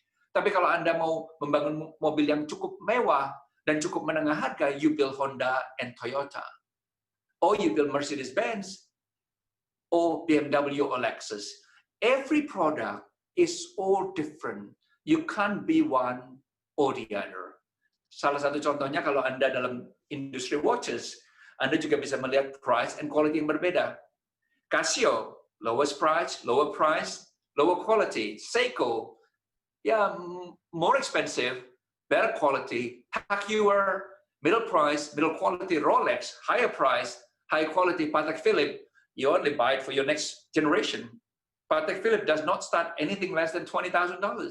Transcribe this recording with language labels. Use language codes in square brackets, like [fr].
[id] Tapi kalau Anda mau membangun mobil yang cukup mewah dan cukup menengah harga, [en] you build Honda and Toyota. Or you build Mercedes-Benz, or BMW or Lexus. Every product is all different. You can't be one or the other. [id] Salah satu contohnya, kalau Anda dalam industri watches, Anda juga bisa melihat [en] price and quality [id] yang berbeda. [en] Casio, lowest price, lower quality. Seiko, more expensive, better quality. Tag Heuer, middle price, middle quality. Rolex, higher price, high quality. Patek Philippe, you only buy it for your next generation. Patek Philippe does not start anything less than $20,000.